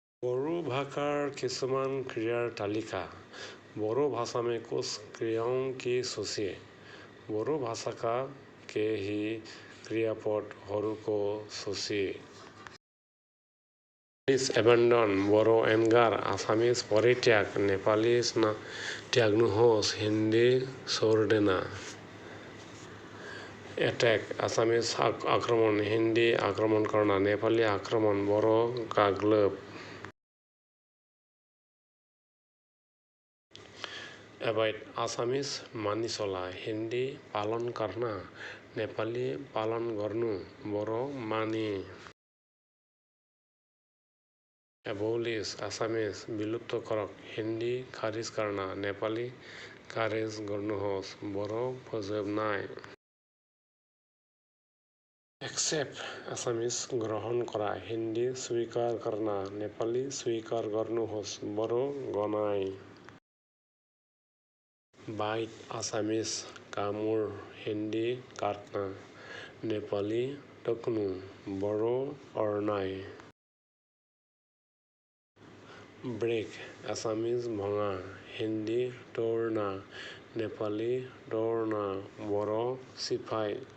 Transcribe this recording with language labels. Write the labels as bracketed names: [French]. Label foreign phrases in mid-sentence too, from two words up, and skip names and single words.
[Assamese] বড়ো ভাষাৰ কিছুমান ক্ৰিয়াৰ তালিকা। [Hindi] বড়ो भाषा में कुछ क्रियाओं की सूची। [Nepali] बड़ो भाषा का के ही क्रियापदहरूको सूची। [Hindi] एबेन्डन बड़ो एंगार आसामिस परित्याग नेपाली त्यागनुहोस् हिन्दी छोड्देना। एटेक आसामिस आक्रमण हिन्दी आक्रमण करना नेपाली आक्रमण बड़ो गाग्लोब। एवॉइड आसामिस [Assamese] মানি চলা [Hindi] हिन्दी पालन करना नेपाली [Nepali] पालन गर्नु [Hindi] बड़ो मानि। एबोलिश आसामिस [Assamese] বিলুপ্ত কৰক [Hindi] हिन्दी खारिज करना नेपाली [Nepali] खारिज गर्नुहोस् [Hindi] बड़ो फोजोबनाय। एक्सेप्ट आसामिस [Assamese] গ্ৰহণ কৰা [Hindi] हिन्दी स्वीकार करना नेपाली [Nepali] स्वीकार गर्नुहोस् [Hindi] बड़ो गनाय। बाइट आसामिस कामुर हिन्दी काट्ना नेपाली टोक्नु बड़ो अरनाय। ब्रेक आसामिस भङा हिन्दी तोड्ना नेपाली तोड्ना बड़ो सिफाय।